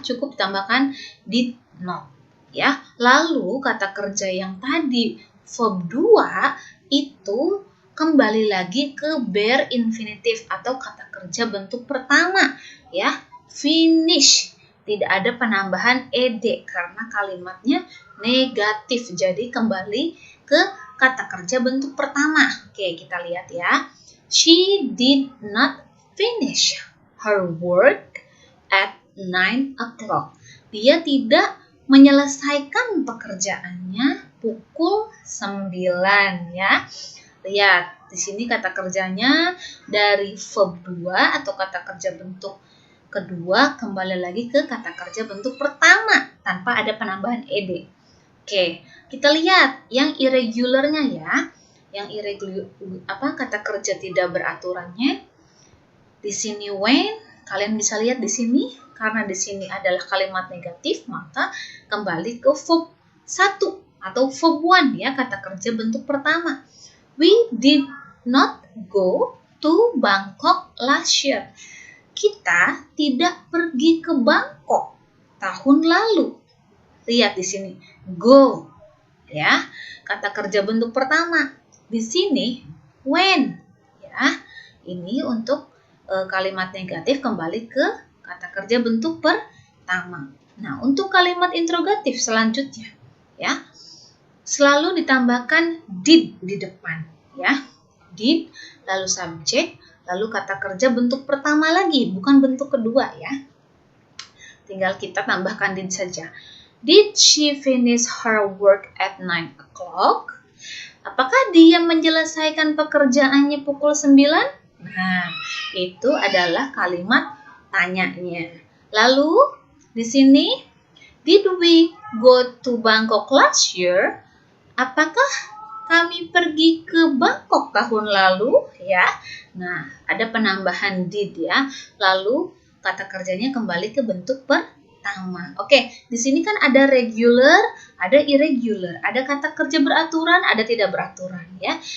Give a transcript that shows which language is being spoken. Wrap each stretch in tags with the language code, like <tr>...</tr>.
<id>Cukup ditambahkan did not, ya. Lalu kata kerja yang tadi verb 2 itu kembali lagi ke bare infinitive atau kata kerja bentuk pertama, ya.</id> <en>Finish.</en> <id>Tidak ada penambahan ed karena kalimatnya negatif. Jadi kembali ke kata kerja bentuk pertama. Oke, kita lihat ya.</id> <en>She did not finish her work at 9 o'clock.</en> <id>Dia tidak menyelesaikan pekerjaannya pukul 9, ya. Lihat, di sini kata kerjanya dari verb 2 atau kata kerja bentuk kedua kembali lagi ke kata kerja bentuk pertama tanpa ada penambahan ed. Oke, kita lihat yang irregularnya, ya. Yang irregular kata kerja tidak beraturannya. Di sini when, kalian bisa lihat di sini karena di sini adalah kalimat negatif, maka kembali ke verb 1 atau verb 1, ya, kata kerja bentuk pertama.</id> <en>We did not go to Bangkok last year.</en> <id>Kita tidak pergi ke Bangkok tahun lalu. Lihat di sini, go, ya, kata kerja bentuk pertama. Di sini when, ya. Ini untuk kalimat negatif kembali ke kata kerja bentuk pertama. Nah, untuk kalimat interrogatif selanjutnya, ya, selalu ditambahkan did di depan, ya. Did, lalu subjek, lalu kata kerja bentuk pertama lagi, bukan bentuk kedua, ya. Tinggal kita tambahkan did saja.</id> <en>Did she finish her work at 9 o'clock?</en> <id>Apakah dia menyelesaikan pekerjaannya pukul 9? Nah, itu adalah kalimat tanyanya. Lalu di sini,</id> <en>did we go to Bangkok last year?</en> <id>Apakah kami pergi ke Bangkok tahun lalu, ya? Nah, ada penambahan did, ya. Lalu kata kerjanya kembali ke bentuk pertama. Oke, di sini kan ada regular, ada irregular, ada kata kerja beraturan, ada tidak beraturan, ya.</id>